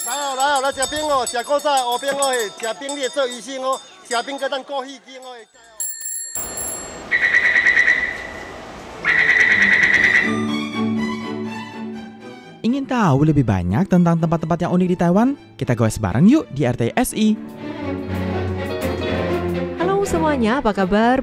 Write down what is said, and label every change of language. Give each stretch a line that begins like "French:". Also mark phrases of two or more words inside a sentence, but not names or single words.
Min Nan Chinese: 来食冰哦，食古早乌冰哦，食冰你会做医生哦，食冰个咱过戏精哦。
Indonesian: Ingin tahu lebih banyak tentang tempat-tempat yang unik di Taiwan? Kita goes bareng yuk di RTSI. Halo semuanya, apa kabar?